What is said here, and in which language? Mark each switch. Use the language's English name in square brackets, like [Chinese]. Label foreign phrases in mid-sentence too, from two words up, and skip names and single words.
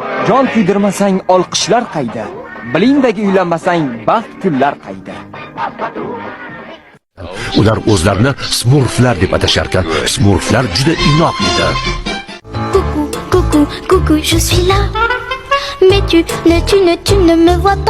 [Uzbek] jon kuydirmasang olqishlar qayda? Bilingdagi uylanmasang baxt kunlar qayda? Ular o'zlarini smurflar deb atashar ekan. Smurflar juda inoq edi. [French] Coucou, coucou, coucou, je suis là. Mais tu ne me vois pas.